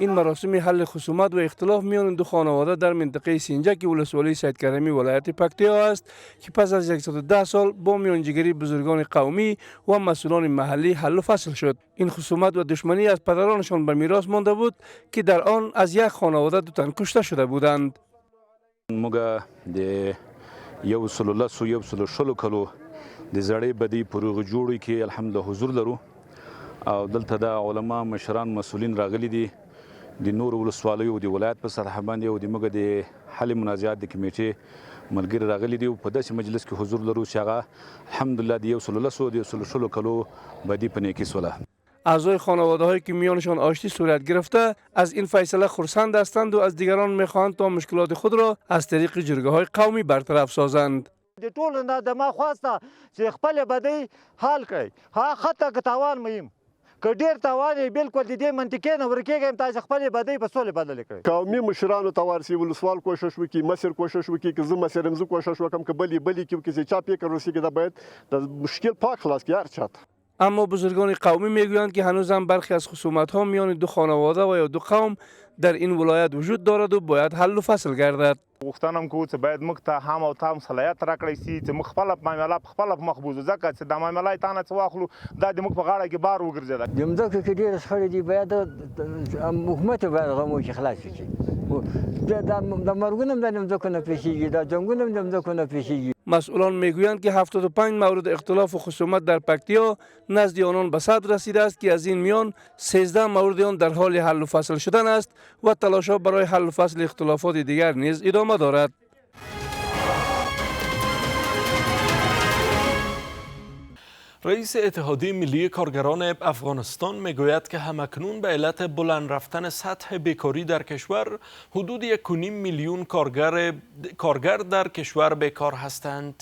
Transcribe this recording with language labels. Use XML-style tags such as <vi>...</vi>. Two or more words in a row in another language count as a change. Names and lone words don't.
<fa>این مراسم حل خصومت و اختلاف میان دو خانواده در منطقه سینجک ولسوالی سید کریمی ولایت پکتیا است که پس از 110 سال با میانجیگری بزرگان قومی و مسئولان محلی حل و فصل شد. این خصومت و دشمنی از پدرانشان به میراث مانده بود که در آن از یک خانواده 2 تن کشته شده بودند.</fa> <ps>موږ د 110 کلو د زړې بدی پروغ جوړی کې الحمدلله حضور لرو او دلته د علما مشران مسؤلین راغلي دي د نور ولسوالیو د ولایت په سطح باندې او د موږ د حل منازعات د کمیټې ملګری راغلي دي په داسې مجلس کې حضور لرو چې هغه الحمدلله د 110 کلو بدی په نیکی سوله.</ps> <fa>اعضای خانواده هایی که میانشان آشتی صورت گرفته از این فیصله خرسند هستند و از دیگران میخواهند تا مشکلات خود را از طریق جرگه های قومی برطرف سازند.</fa> <ps>د ټولو نه د ما خواسته چې خپل بدی حل کړي ها خطه که تاوان مهم که ډیر تاوان یې بالکل د دې منطقې نه ورکېږم تاسو خپل بدی په سولې بدل کړئ. قومي مشرانو ته ورسي ولسوال کوشش وکړي مصر کوشش وکړي که زه مصر هم زه کوشش وکړم که بلی کې چې چا فکر رسیږي دا باید د مشکل پاک خلاص کړي هر چاته.</ps> <fa>اما بزرگان قومی میگویند که هنوز هم برخی از خصومت ها میان دو خانواده و یا دو قوم در این ولایت وجود دارد و باید حل و فصل گردد.</fa> <ps>غوښتنه کوو چې باید موږ ته هم او تام صلاحیت راکړی سي چې موږ خپل معامله په خپل مخ بوزو ځکه چې دا معامله تا نه څه واخلو دا د موږ په غاړه کې بار وګرځېده. د مځکو کې ډېرې شخړې دي باید حکومت باید غمو کې خلاص کړي. د مرګونه هم د مځکو نه پیښیږي د جنګونه هم د مځکو نه پیښیږي.</ps> <fa>مسئولان میگویند که 75 مورد اختلاف و خصومت در پکتیا نزد آنان به صدر رسیده است که از این میان 13 مورد آن در حال حل و فصل شدن است و تلاش‌ها برای حل و فصل اختلافات دیگر نیز ادامه دارد. رئیس اتحادیه ملی کارگران افغانستان میگوید که همکنون به علت بلند رفتن سطح بیکاری در کشور حدود 1.5 میلیون کارگر در کشور بیکار هستند.</fa>